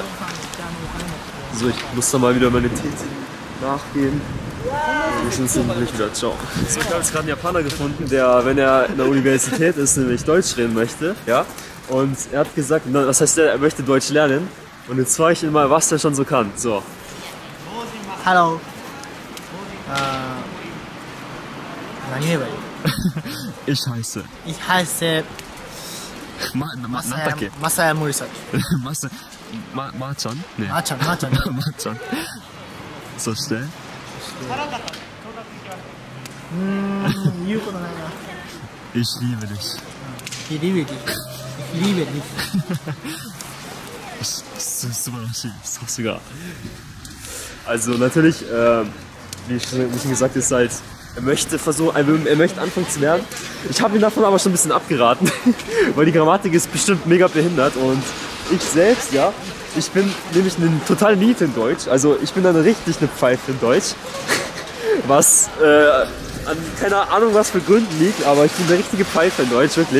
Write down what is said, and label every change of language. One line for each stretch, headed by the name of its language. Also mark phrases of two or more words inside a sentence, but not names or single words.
German: So, ich muss da mal wieder meine Tätigkeit nachgehen. Wir sind jetzt gleich wieder. Ciao. So, ich habe jetzt gerade einen Japaner gefunden, der, wenn er in der Universität ist, nämlich Deutsch reden möchte. Ja? Und er hat gesagt, das heißt, er möchte Deutsch lernen. Und jetzt frage ich ihn mal, was er schon so kann. So. Hallo.
Japanese: 何言えばいい
German: Ich heiße. Ich heiße
Japanese: なんだっけ Masaya Murasaki. Ma-chan? Nee. Ma-chan. Ma-chan. そして言うことないな。
German: Ich liebe dich. Ich liebe dich. Ich liebe dich.
Japanese: 素晴らしい。
German: さすが。Also natürlich, wie schon gesagt ist, halt, er möchte anfangen zu lernen. Ich habe ihn davon aber schon ein bisschen abgeraten, weil die Grammatik ist bestimmt mega behindert und ich selbst, ja, ich bin nämlich ein total Niete in Deutsch. Also ich bin dann richtig eine Pfeife in Deutsch, was an keine Ahnung was für Gründen liegt, aber ich bin eine richtige Pfeife in Deutsch, wirklich.